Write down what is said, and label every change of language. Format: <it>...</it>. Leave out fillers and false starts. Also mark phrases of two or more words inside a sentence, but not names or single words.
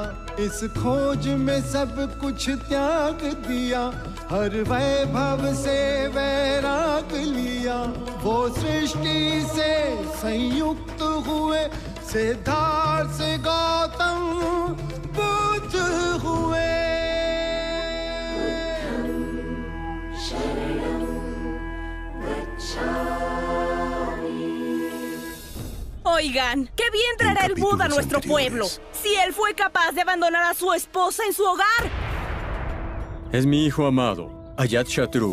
<hi>इस खोज में सब कुछ त्याग दिया, हर वैभव से वैराग लिया। वो सृष्टि से संयुक्त हुए, सिद्धार्थ से गौतम बुद्ध हुए।</hi> <es>Oigan, qué bien traerá el Buda a nuestro pueblo, si él fue capaz de abandonar a su esposa en su hogar. Es mi hijo amado, Ajatashatru.</es>